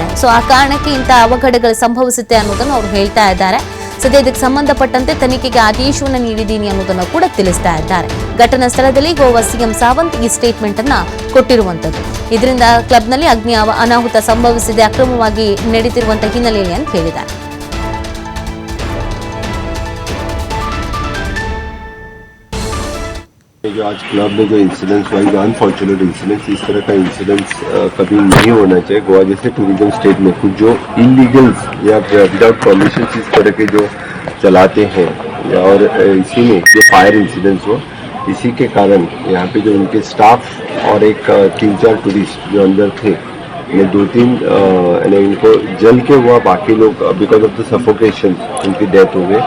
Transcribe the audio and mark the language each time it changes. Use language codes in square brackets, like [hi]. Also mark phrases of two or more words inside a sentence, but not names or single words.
[kn] ಸೊ ಆ ಕಾರಣಕ್ಕೆ ಇಂಥ ಅವಘಡಗಳು ಸಂಭವಿಸುತ್ತೆ ಅನ್ನೋದನ್ನು ಅವರು ಹೇಳ್ತಾ ಇದ್ದಾರೆ. ಸದ್ಯ ಇದಕ್ಕೆ ಸಂಬಂಧಪಟ್ಟಂತೆ ತನಿಖೆಗೆ ಆದೇಶವನ್ನು ನೀಡಿದ್ದೀನಿ ಅನ್ನೋದನ್ನು ಕೂಡ ತಿಳಿಸ್ತಾ ಇದ್ದಾರೆ. ಘಟನಾ ಸ್ಥಳದಲ್ಲಿ ಗೋವಾ ಸಿಎಂ ಸಾವಂತ್ ಈ ಸ್ಟೇಟ್ಮೆಂಟ್ ಅನ್ನ ಕೊಟ್ಟಿರುವಂತದ್ದು. ಇದರಿಂದ ಕ್ಲಬ್ನಲ್ಲಿ ಅಗ್ನಿ ಅನಾಹುತ ಸಂಭವಿಸಿದೆ, ಅಕ್ರಮವಾಗಿ ನಡೀತಿರುವಂತಹ ಹಿನ್ನೆಲೆಯಲ್ಲಿ ಅಂತ ಹೇಳಿದ್ದಾರೆ. [hi] जो आज क्लब में जो इंसिडेंट्स हुआ, जो [en] unfortunate incidents, [hi] इस तरह का इंसिडेंट्स कभी नहीं होना चाहिए. गोवा जैसे [en] tourism state [hi] में कुछ जो इलीगल्स या [en] without permission [hi] इस तरह के जो चलाते हैं, और इसी में जो [en] fire incidents [hi] हुआ, इसी के कारण यहाँ पे जो उनके स्टाफ और एक 3-4 टूरिस्ट जो अंदर थे, ये 2-3 इनको जल के हुआ, बाकी लोग [en] because of the suffocation [hi] उनकी डेथ हो गई.